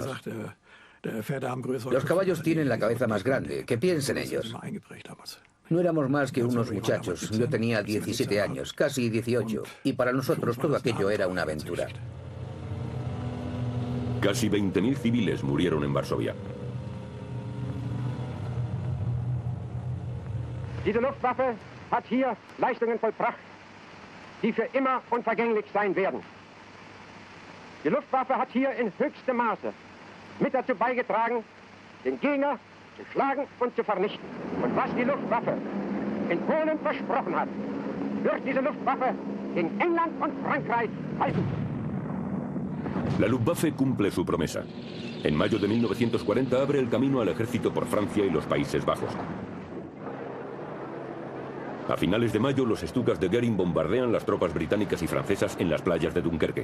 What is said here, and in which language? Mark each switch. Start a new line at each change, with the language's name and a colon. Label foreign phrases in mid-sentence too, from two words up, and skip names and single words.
Spanish: Los caballos tienen la cabeza más grande, que piensen ellos. No éramos más que unos muchachos. Yo tenía 17 años, casi 18, y para nosotros todo aquello era una aventura. Casi 20.000 civiles murieron en Varsovia.
German: Diese Luftwaffe hat hier Leistungen vollbracht, die für immer unvergänglich sein werden. Die Luftwaffe hat hier in höchstem Maße mit dazu beigetragen, den Gegner zu schlagen und zu vernichten. Und was die Luftwaffe in Polen versprochen hat, wird diese Luftwaffe gegen England und Frankreich halten.
Spanish: La Luftwaffe cumple su promesa. En mayo de 1940 abre el camino al ejército por Francia y los Países Bajos. A finales de mayo, los Stukas de Göring bombardean las tropas británicas y francesas en las playas de Dunkerque.